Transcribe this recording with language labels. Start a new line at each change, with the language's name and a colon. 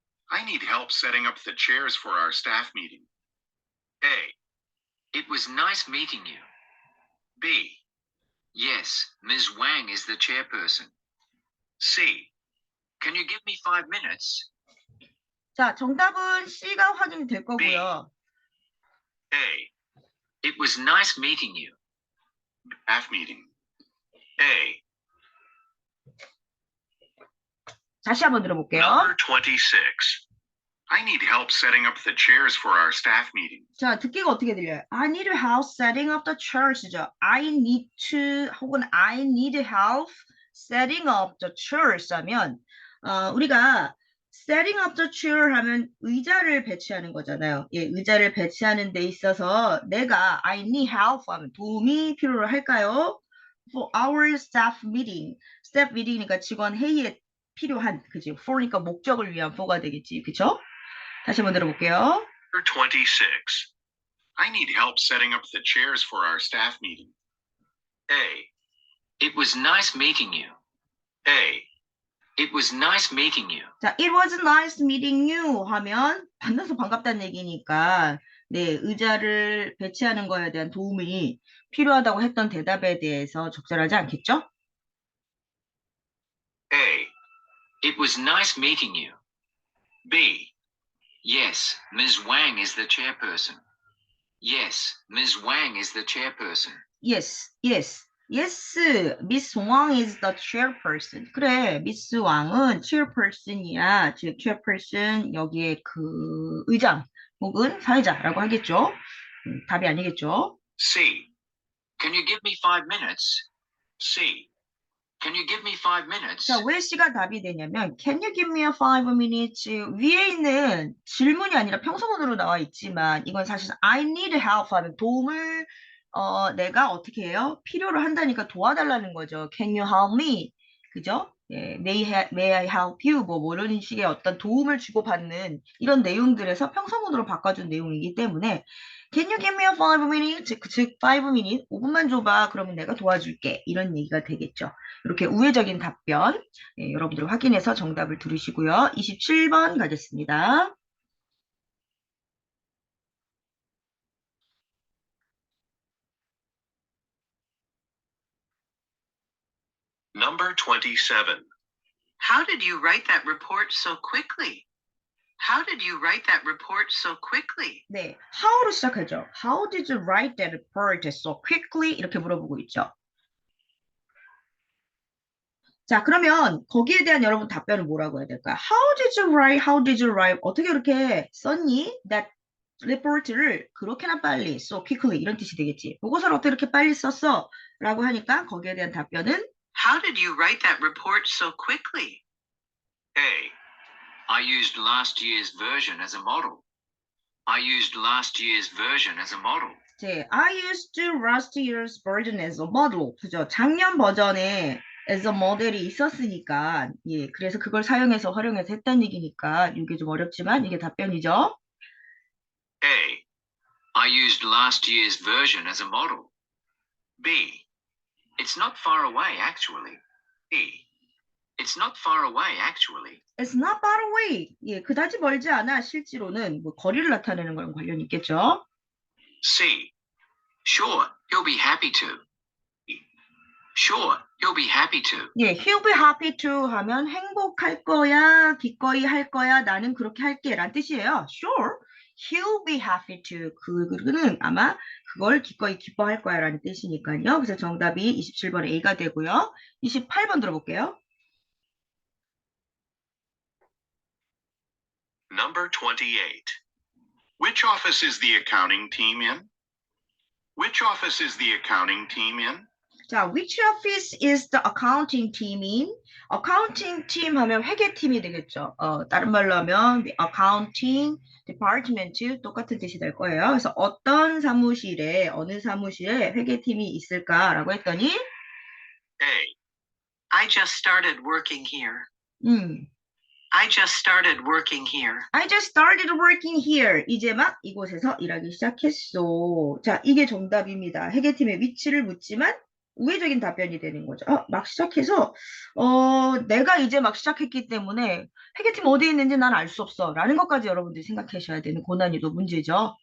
English: I need help setting up the chairs for our staff meeting. A. It was nice meeting you. B. Yes, Ms. Wang is the chairperson. C. Can you give me 5 minutes?
Korean: 자, 정답은 C가 확인이 될 거고요.
English: A. It was nice meeting you. Staff meeting. A.
Korean: 다시 한번 들어볼게요.
English: Number 26. I need help setting up the chairs for our staff meeting.
Korean: 자, 듣기가 어떻게 들려요?
English: I need help setting up the chairs죠. I need to
Korean: 혹은
English: I need help setting up the chairs
Korean: 하면 우리가
English: setting up the chair
Korean: 하면 의자를 배치하는 거잖아요. 예, 의자를 배치하는 데 있어서 내가
English: I need help
Korean: 하면 도움이 필요로 할까요?
English: For our staff meeting.
Korean: staff meeting이니까 직원 회의에 필요한, 그지? for니까 목적을 위한 for가 되겠지, 그쵸? 다시 한번 들어볼게요.
English: Number 26. I need help setting up the chairs for our staff meeting. A. It was nice meeting you. A. It was nice meeting you.
Korean: 자,
English: it was nice meeting you
Korean: 하면 만나서 반갑다는 얘기니까 네, 의자를 배치하는 거에 대한 도움이 필요하다고 했던 대답에 대해서 적절하지 않겠죠?
English: A. It was nice meeting you. B. Yes, Ms. Wang is the chairperson. Yes, Ms. Wang is the chairperson. Yes, yes, yes. Miss Wang is the chairperson.
Korean: 그래, Miss 왕은 chairperson이야. 즉, chairperson 여기에 그 의장 혹은 사회자라고 하겠죠. 답이 아니겠죠.
English: C. Can you give me 5 minutes? C. Can you give me 5 minutes?
Korean: 자, 왜 C가 답이 되냐면
English: Can you give me a 5 minutes?
Korean: 위에 있는 질문이 아니라 평소문으로 나와 있지만 이건 사실 I need help 하면 도움을 내가 어떻게 해요? 필요로 한다니까 도와달라는 거죠.
English: Can you help me?
Korean: 그죠?
English: 예, may I help you?
Korean: 뭐 이런 식의 어떤 도움을 주고받는 이런 내용들에서 평서문으로 바꿔준 내용이기 때문에
English: Can you give me a 5 minutes?
Korean: 즉
English: 5 minutes,
Korean: 5분만 줘봐. 그러면 내가 도와줄게. 이런 얘기가 되겠죠. 이렇게 우회적인 답변 예, 여러분들 확인해서 정답을 들으시고요. 27번 가겠습니다.
English: Number 27. How did you write that report so quickly? How did you write that report so quickly?
Korean: 네, how로 시작하죠.
English: How did you write that report so quickly?
Korean: 이렇게 물어보고 있죠. 자, 그러면 거기에 대한 여러분 답변은 뭐라고 해야 될까요?
English: How did you write? How did you write?
Korean: 어떻게 이렇게 썼니?
English: That report
Korean: 를 그렇게나 빨리,
English: so quickly
Korean: 이런 뜻이 되겠지. 보고서를 어떻게 이렇게 빨리 썼어? 라고 하니까 거기에 대한 답변은
English: How did you write that report so quickly? A. I used last year's version as a model. I used last year's version as a model. 네, I used last year's version as a model.
Korean: 그죠? 작년 버전에
English: as a model
Korean: 이 있었으니까, 예, 그래서 그걸 사용해서 활용해서 했다는 얘기니까 이게 좀 어렵지만 이게 답변이죠.
English: A. I used last year's version as a model. B. It's not far away, actually. B. It's not far away, actually. It's not far away.
Korean: 예, 그다지 멀지 않아. 실제로는 뭐 거리를 나타내는 거랑 관련이 있겠죠.
English: C. Sure, he'll be happy to. Sure, he'll be happy to.
Korean: 예,
English: he'll be happy to
Korean: 하면 행복할 거야, 기꺼이 할 거야, 나는 그렇게 할게 라는 뜻이에요.
English: Sure, he'll be happy to.
Korean: 그는 아마 그걸 기꺼이 기뻐할 거야 라는 뜻이니까요. 그래서 정답이 27번 A가 되고요. 28번 들어볼게요.
English: Number 28. Which office is the accounting team in? Which office is the accounting team in? 자, which office is the accounting team in?
Korean: accounting team 하면 회계팀이 되겠죠. 다른 말로 하면
English: the accounting department
Korean: 똑같은 뜻이 될 거예요. 그래서 어떤 사무실에, 어느 사무실에 회계팀이 있을까라고 했더니
English: A. I just started working here. 음, I just started working here. I just started working here.
Korean: 이제 막 이곳에서 일하기 시작했어. 자, 이게 정답입니다. 회계팀의 위치를 묻지만 우회적인 답변이 되는 거죠. 막 시작해서 내가 이제 막 시작했기 때문에 회계팀 어디에 있는지 난 알 수 없어. 라는 것까지 여러분들이 생각하셔야 되는 고난이도 문제죠.